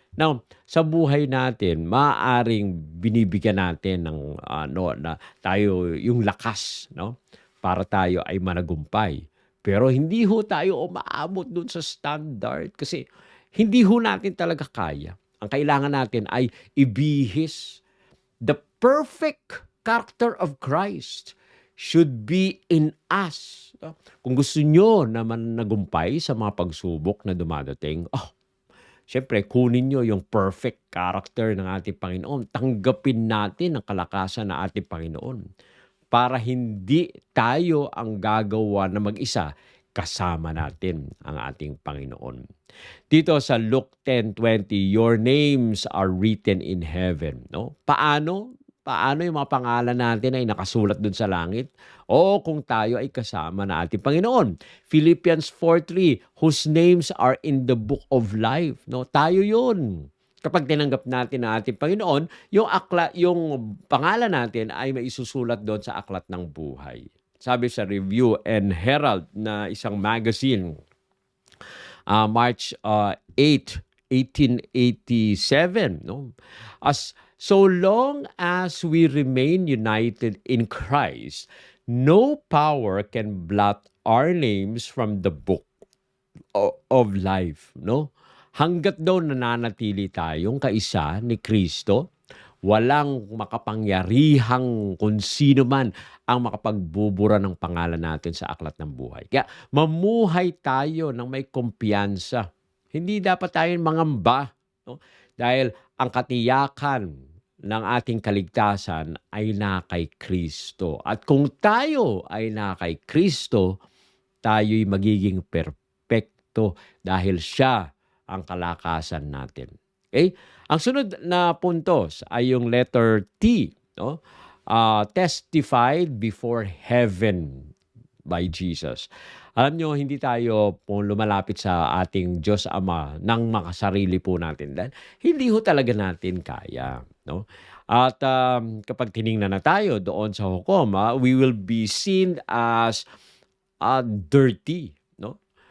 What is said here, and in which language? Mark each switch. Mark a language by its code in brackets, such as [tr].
[tl] Now, sa buhay natin, maaaring binibigyan natin ng na tayo yung lakas, no? Para tayo ay managumpay. Pero hindi ho tayo umaabot doon sa standard kasi hindi ho natin talaga kaya. Ang kailangan natin ay ibihis. [en] The perfect character of Christ should be in us. [tl] Kung gusto nyo na managumpay sa mga pagsubok na dumadating, siyempre, kunin nyo yung perfect character ng ating Panginoon. Tanggapin natin ang kalakasan ng ating Panginoon para hindi tayo ang gagawa na mag-isa, kasama natin ang ating Panginoon. Dito sa [en] Luke 10:20, your names are written in heaven. No? [tl] Paano yung mga pangalan natin ay nakasulat dun sa langit? O kung tayo ay kasama na ating Panginoon. [en] Philippians 4:3, whose names are in the book of life. [tl] No? Tayo yun. Kapag tinanggap natin ang ating Panginoon, yung pangalan natin ay maisusulat doon sa aklat ng buhay. Sabi sa Review and Herald na isang magazine, March 8, 1887, no? [en] So long as we remain united in Christ, no power can blot our names from the book of life, no? [tl] Hangga't daw nananatili tayong kaisa ni Kristo, walang makapangyarihang kung sino man ang makapagbubura ng pangalan natin sa aklat ng buhay. Kaya mamuhay tayo ng may kumpiyansa. Hindi dapat tayo mangamba. No? Dahil ang katiyakan ng ating kaligtasan ay na kay Kristo. At kung tayo ay na kay Kristo, tayo'y magiging perpekto dahil siya ang kalakasan natin. Okay? Ang sunod na puntos ay yung letter T, no? [en] Testified before heaven by Jesus. [tl] Alam nyo, hindi tayo po lumalapit sa ating Diyos Ama ng makasarili po natin. Dahil hindi ho talaga natin kaya. No? At kapag tiningnan na tayo doon sa hukom, [en] we will be seen as dirty. [tl] No?